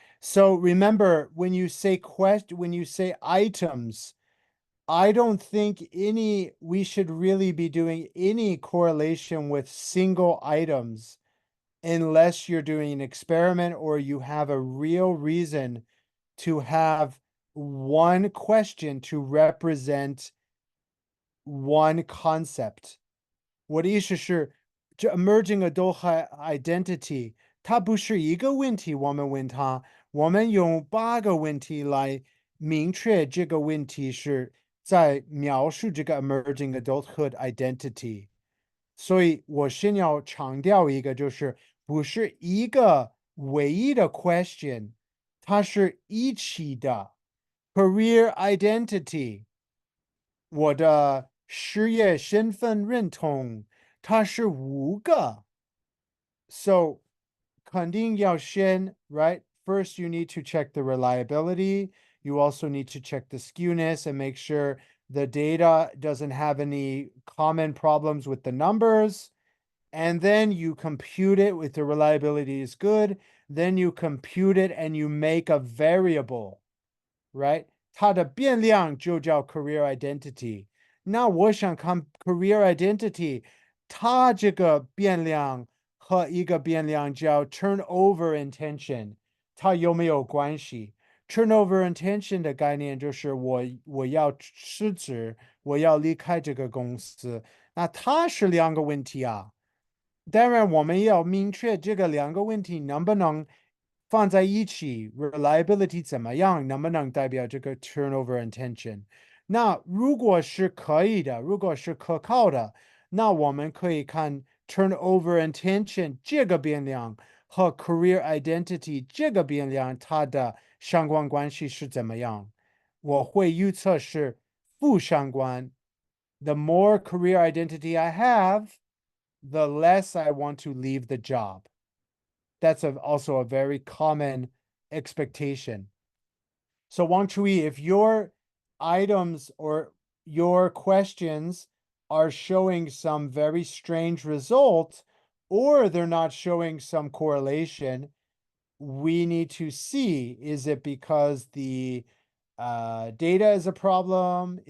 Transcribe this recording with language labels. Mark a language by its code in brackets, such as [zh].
[en] So remember, when you say when you say items, I don't think we should really be doing any correlation with single items unless you're doing an experiment or you have a real reason to have one question to represent one concept. [zh] 我的意思是，这 emerging adult identity 它不是一个问题，我们问它，我们用8个问题来明确这个问题是在描述这个 emerging adulthood identity。所以我先要强调一个，就是不是一个唯一的 question，它是一起的 career identity。我的事业身份认同，它是5个。 [en] So [zh] 肯定要先 [en] right? First, you need to check the reliability. You also need to check the skewness and make sure the data doesn't have any common problems with the numbers. And then you compute it with the reliability is good. Then you compute it and you make a variable, right? [zh] 它的变量就叫 career identity. 那我想看 career identity, 它这个变量和一个变量叫 turnover intention. 它有没有关系？Turnover and tension 的概念就是我要辞职，我要离开这个公司，那它是两个问题啊。当然，我们要明确这个两个问题能不能放在一起 ，reliability 怎么样，能不能代表这个 turnover and tension？那如果是可以的，如果是可靠的，那我们可以看 turnover and tension 这个变量和 career identity 这个变量它的相关关系是怎么样？我会预测是负相关。 [en] The more career identity I have, the less I want to leave the job. That's also a very common expectation. So Wang Chui, if your items or your questions are showing some very strange result, or they're not showing some correlation, we need to see, is it because the data is a problem?